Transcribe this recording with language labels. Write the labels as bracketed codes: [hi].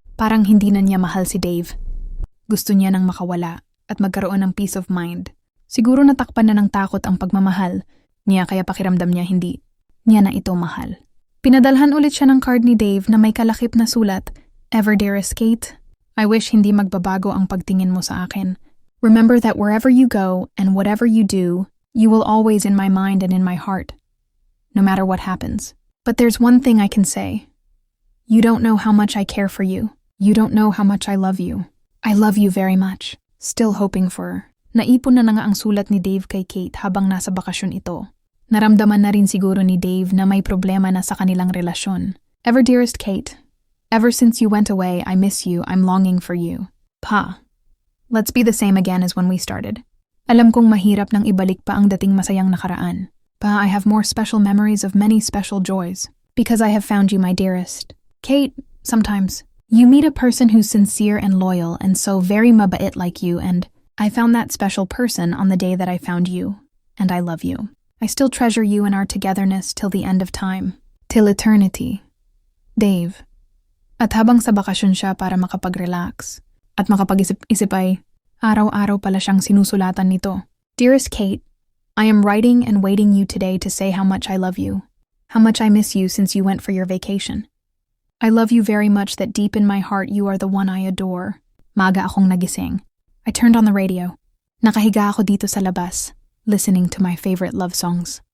[tl] Parang hindi na niya mahal si Dave. Gusto niya nang makawala at magkaroon ng [en] peace of mind. [tl] Siguro natakpan na ng takot ang pagmamahal niya kaya pakiramdam niya hindi niya na ito mahal. Pinadalhan ulit siya ng card ni Dave na may kalakip na sulat, [en] Ever dearest Kate, I wish [tl] hindi magbabago ang pagtingin mo sa akin. [en] Remember that wherever you go and whatever you do, you will always in my mind and in my heart, no matter what happens. But there's one thing I can say. You don't know how much I care for you. You don't know how much I love you. I love you very much. Still hoping for. [tl] Naipon na nga ang sulat ni Dave kay Kate habang nasa bakasyon ito. Naramdaman na rin siguro ni Dave na may problema na sa kanilang relasyon. [en] Ever dearest Kate, ever since you went away, I miss you, I'm longing for you. [tl] Pa, [en] let's be the same again as when we started. [tl] Alam kong mahirap nang ibalik pa ang dating masayang nakaraan. [en] Pa, I have more special memories of many special joys. Because I have found you, my dearest. Kate, sometimes you meet a person who's sincere and loyal and so very [tl] mabait [en] like you, and I found that special person on the day that I found you, and I love you. I still treasure you and our togetherness till the end of time, till eternity. Dave. [tl] At habang sa bakasyon siya para makapag-relax at makapag-isip ay araw-araw pala siyang sinusulatan nito. [en] Dearest Kate, I am writing and waiting you today to say how much I love you, how much I miss you since you went for your vacation. I love you very much that deep in my heart you are the one I adore. [tl] Maaga akong nagising. [en] I turned on the radio. [tl] Nakahiga ako dito sa labas, [en] listening to my favorite love songs.